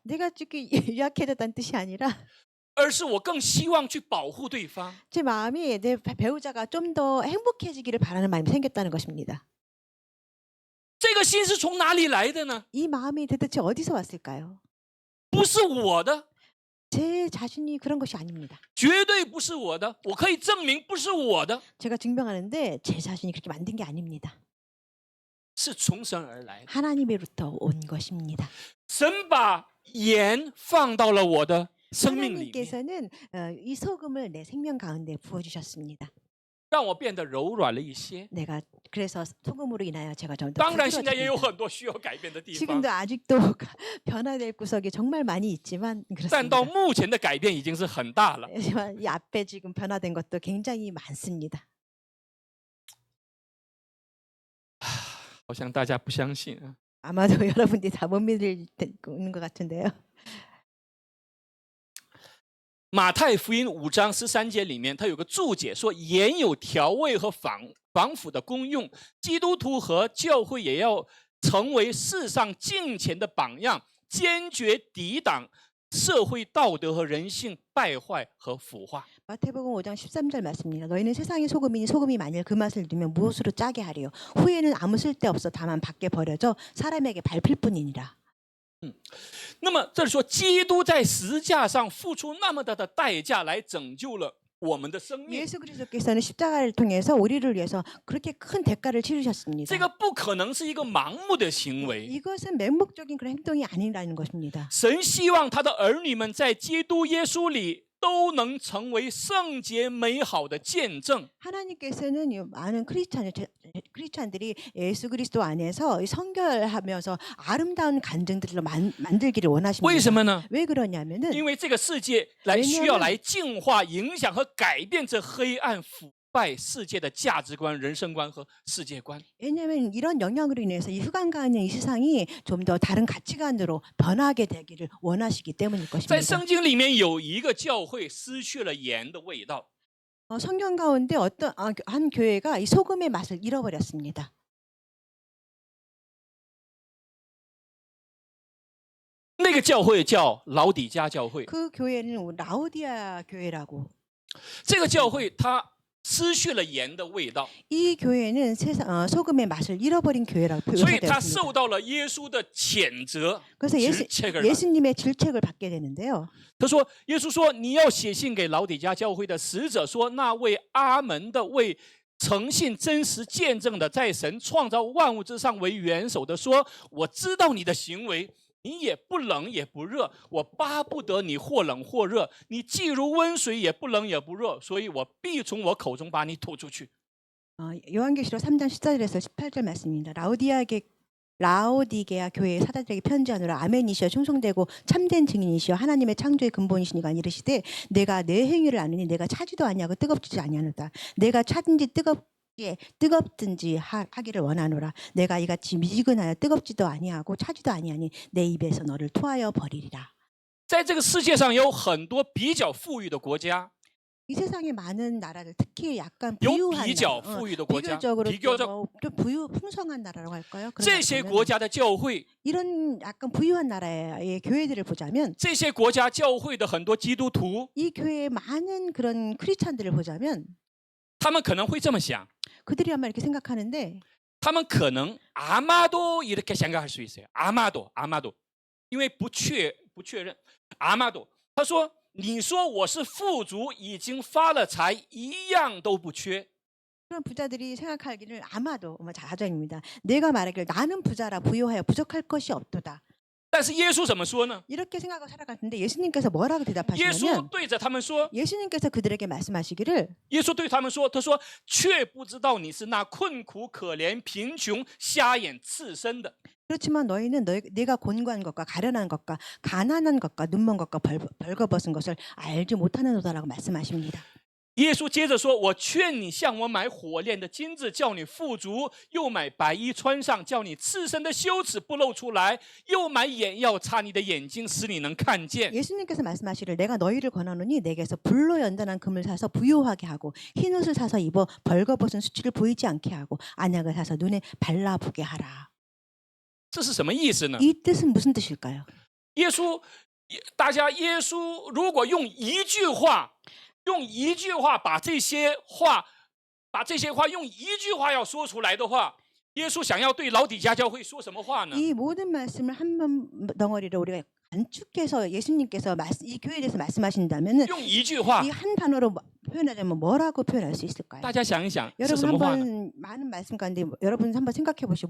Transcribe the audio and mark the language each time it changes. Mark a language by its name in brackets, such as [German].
[Korean] 내가 이렇게 유약해졌다는 뜻이 아니라 [Chinese] 而是我更希望去保护对方。 [Korean] 제 마음이 내 배우자가 좀 더 행복해지기를 바라는 마음이 생겼다는 것입니다. [Chinese] 这个心是从哪里来的呢？ [Korean] 이 마음이 도대체 어디서 왔을까요? [Chinese] 不是我的， [Korean] 제 자신이 그런 것이 아닙니다. [Chinese] 绝对不是我的，我可以证明不是我的， [Korean] 제가 증명하는데 제 자신이 그렇게 만든 게 아닙니다. [Chinese] 是从神而来的。 [Korean] 하나님으로부터 온 것입니다. [Chinese] 神把盐放到了我的生命里面， [Korean] 하나님께서는 이 소금을 내 생명 가운데 부어주셨습니다. [Chinese] 让我变得柔软了一些。 [Korean] 내가 그래서 소금으로 인하여 제가 좀 더 [Chinese] 当然，现在也有 [Korean] 부드러워집니다. [Chinese] 很多需要改变的地方， [Korean] 지금도 아직도 변화될 구석이 정말 많이 있지만 [Chinese] 但到 [Korean] 그렇습니다. [Chinese] 目前的改变已经是很大了。 [Korean] 하지만 이 앞에 지금 변화된 것도 굉장히 많습니다. [Chinese] 好像大家不相信啊。 [Korean] 아마도 여러분들이 다 못 믿는 것 같은데요. [Chinese] 马太福音5章13节里面，它有个注解说，盐有调味和防腐的功用，基督徒和教会也要成为世上敬虔的榜样，坚决抵挡社会道德和人性败坏和腐化。 [Korean] 마태복음 5장 13절 말씀입니다. 너희는 세상의 소금이니 소금이 만일 그 맛을 두면 무엇으로 짜게 하리요? 후에는 아무 쓸데없어 다만 밖에 버려져 사람에게 밟힐 뿐이니라. [Chinese] 那么这里说，基督在十字架上付出那么大的代价来拯救了我们的生命， [Korean] 예수 그리스도께서는 십자가를 통해서 우리를 위해서 그렇게 큰 대가를 치르셨습니다. [Chinese] 这个不可能是一个盲目的行为。 [Korean] 이것은 맹목적인 그런 행동이 아니라는 것입니다. [Chinese] 神希望他的儿女们在基督耶稣里都能成为圣洁美好的见证。 [Korean] 하나님께서는 이 많은 크리스찬들이 예수 그리스도 안에서 성결하면서 아름다운 간증들로 만들기를 [Chinese] 为 [Korean] 원하십니다. [Chinese] 什么呢？ [Korean] 왜 그러냐면은 [Chinese] 因为这个世界需要来净化、影响和改变这黑暗腐败世界的价值观、人生观和世界观。 [Korean] 왜냐하면 이런 영향으로 인해서 이 흑암가는 이 세상이 좀 더 다른 가치관으로 변하게 되기를 원하시기 때문일 [Chinese] 在 [Korean] 것입니다. [Chinese] 圣经里面有一个教会失去了盐的味道， [Korean] 성경 가운데 어떤 한 교회가 이 소금의 맛을 잃어버렸습니다. [Chinese] 那个教会叫老底嘉教会。 [Korean] 그 교회는 라오디아 교회라고. [Chinese] 这个教会它失去了盐的味道， [Korean] 이 교회는 소금의 맛을 잃어버린 교회라고 [Chinese] 所以他受 [Korean] 묘사되었습니다. [Chinese] 到了耶稣的谴责。 [Korean] 그래서 질책을 예수님의 질책을 받게 되는데요. [Chinese] 他说：“耶稣说，你要写信给老底嘉教会的使者说，那位阿门的，为诚信真实见证的，在神创造万物之上为元首的说，我知道你的行为，你也不冷也不热，我巴不得你或冷或热，你既如温水，也不冷也不热，所以我必从我口中把你吐出去。 [Korean] 요한계시록 3장 14절에서 18절 말씀입니다. 라오디게아 교회의 사도들에게 편지하노라. 아멘이시여 충성되고 참된 증인이시여 하나님의 창조의 근본이시니가 이르시되 내가 내 행위를 아느니 내가 차지도 아니하고 뜨겁지 아니하노다. 내가 차든지 뜨겁든지 하기를 원하노라. 내가 이같이 미지근하여 뜨겁지도 아니하고 차지도 아니하니 내 입에서 너를 토하여 버리리라. [Chinese] 在这个世界上有很多比较富裕的国家， [Korean] 이 세상에 많은 나라들, 특히 약간 [Chinese] 有 [Korean] 부유한 [Chinese] 比较 [Korean] 나라, [Chinese] 富裕的国家， [Korean] 비교적으로 [Chinese] 比较 [Korean] 좀 풍성한 나라라고 할까요? [Chinese] 这些国家的教会， [Korean] 이런 약간 부유한 나라의 교회들을 보자면 [Chinese] 这些国家教会的很多基督徒， [Korean] 이 교회의 많은 그런 크리스찬들을 보자면 [Chinese] 他们可能会这么想， [Korean] 그들이 아마 이렇게 생각하는데 [Chinese] 他们可能 [Korean] 아마도 이렇게 생각할 수 있어요. 아마도, [Chinese] 因为不确认。 [Korean] 아마도， [Chinese] 他说：“你说我是富足，已经发了财，一样都不缺。” [Korean] 그런 부자들이 생각하기를 아마도 자전입니다. 내가 말하기를 나는 부자라 부유하여 부족할 것이 없도다. [Chinese] 但是耶稣怎么说呢？ [Korean] 이렇게 생각하고 살아갔는데 예수님께서 뭐라고 [Chinese] 耶稣 [Korean] 대답하시냐면 [Chinese] 对着他们说， [Korean] 예수님께서 그들에게 말씀하시기를 [Chinese] 耶稣对他们说：“他说，却不知道你是那困苦、可怜、贫穷、瞎眼、赤身的。 [Korean] 그렇지만 너희는 내가 곤고한 것과 가련한 것과 가난한 것과 눈먼 것과 벌거벗은 것을 알지 못하는도다라고 말씀하십니다. [Chinese] 耶稣接着说：“我劝你向我买火炼的金子，叫你富足；又买白衣穿上，叫你赤身的羞耻不露出来；又买眼药擦你的眼睛，使你能看见。” [Korean] 예수님께서 말씀하시기를 내가 너희를 권하노니 내게서 불로 연단한 금을 사서 부유하게 하고 흰 옷을 사서 입어 벌거벗은 수치를 보이지 않게 하고 안약을 사서 눈에 발라보게 하라. [Chinese] 这是什么意思呢？ [Korean] 이 뜻은 무슨 뜻일까요? [Chinese] 耶稣如果用一句话把这些话用一句话要说出来的话，耶稣想要对老底嘉教会说什么话呢？ [Korean] 이 모든 말씀을 한 덩어리로 우리가 간축해서 예수님께서 이 교회에 대해서 말씀하신다면 [Chinese] 用一句话， [Korean] 이 한 단어로 표현하자면 뭐라고 표현할 수 있을까요? [Chinese] 大家想一想是 [Korean] 여러분 [Chinese] 什么话呢？ [Korean] 한번 많은 말씀 가운데 여러분 한번 생각해 보시오.